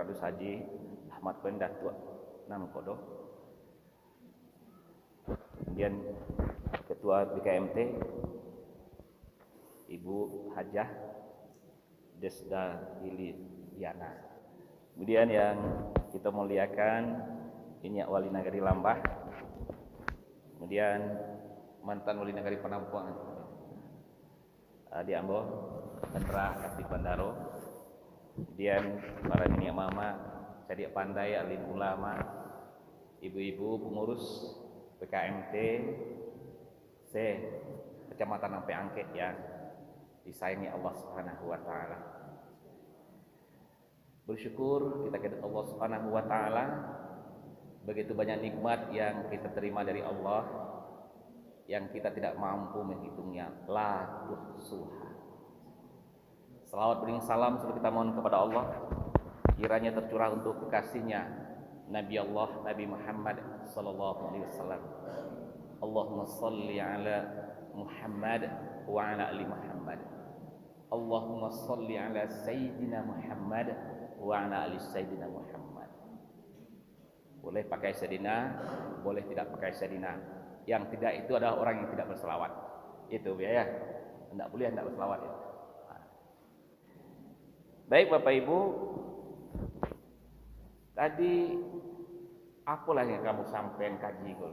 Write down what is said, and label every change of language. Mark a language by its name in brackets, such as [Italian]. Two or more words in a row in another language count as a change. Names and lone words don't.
[Indonesian] Adus Haji Ahmad bin Datuk Namkodo, kemudian Ketua BKMT Ibu Hajah Desda Liliana, kemudian yang kita muliakan Inyak Wali Nagari Lambah, kemudian mantan Wali Nagari Penampuan di Ambo, Kendra Kasih Bandaro, kemudian para nenek mama, cadik pandai, alim ulama, ibu-ibu pengurus BKMT Kecamatan Ampiangke yang disayangi Allah [Arabic] سبحانه وتعالى. [Indonesian] Bersyukur kita kepada Allah [Arabic] سبحانه وتعالى, [Indonesian] begitu banyak nikmat yang kita terima dari Allah yang kita tidak mampu menghitungnya, [Arabic] لا تحصوها. [Indonesian] Salawat bering salam selalu kita mohon kepada Allah, kiranya tercurah untuk kekasihnya Nabi Allah Nabi Muhammad [Arabic] صلى الله عليه وسلم. اللهم صل على محمد وعلى آل محمد. اللهم صل على سيدنا محمد وعلى آل سيدنا محمد. [Indonesian] Boleh pakai Sayyidina, boleh tidak pakai Sayyidina. Yang tidak itu adalah orang yang tidak berselawat. Itu ya. Tidak boleh tidak berselawat ya. Baik Bapak Ibu, tadi apalah yang kamu sampaikan kaji kul?